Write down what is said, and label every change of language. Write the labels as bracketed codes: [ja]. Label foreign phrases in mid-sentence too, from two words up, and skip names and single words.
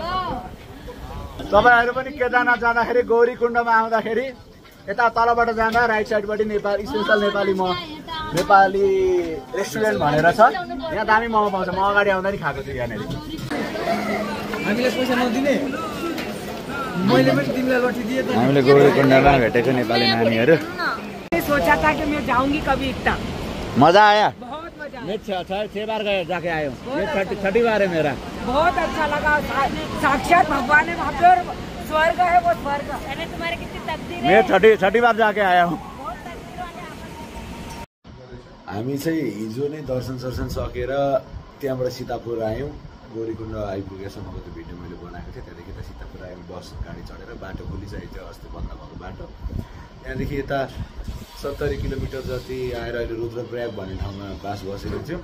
[ne] जे होस् तपाईँहरू पनि केदारनाथ जाँदाखेरि गौरीकुण्डमा आउँदाखेरि यता तलबाट जाँदा राइट साइडबाट स्पेसल नेपाली रेस्टुरेन्ट भनेर छ। यहाँ दामी मोमो पाउँछ। म अगाडि आउँदा नि खाएको छु यहाँनिर। हामीले पैसा नदिने मैले पनि तिमीलाई लट्ठी दिए त। हामीले गौरीकुण्डमा भेटेको नेपाली नानीहरू। [hi] सोचा था कि मैं जाऊंगी कभी इतना मजा आया? बहुत मजा मैं 6 बार गए जाके आया हूँ। ये छठी बार है मेरा। बहुत अच्छा लगा। साक्षात भगवान है वहाँ पे और स्वर्ग है वो स्वर्ग। तुम्हारे कितनी तकदीर है। मैं छठी बार जाके आया हूँ। [ne] हामी चाहिँ हिजो नै दर्शन सकेर त्यहाँबाट सीतापुर आयौँ। गौरीकुण्ड आइपुगेसम्मको त्यो भिडियो मैले बनाएको थिएँ। त्यहाँदेखि यता सीतापुर आयौँ बस गाडी चढेर। बाटो खोलिसकेको थियो अस्ति बन्द भएको बाटो। त्यहाँदेखि यता 70 किलोमिटर जति आएर अहिले रुद्रप्रयाग भन्ने ठाउँमा बास बसेको थियौँ।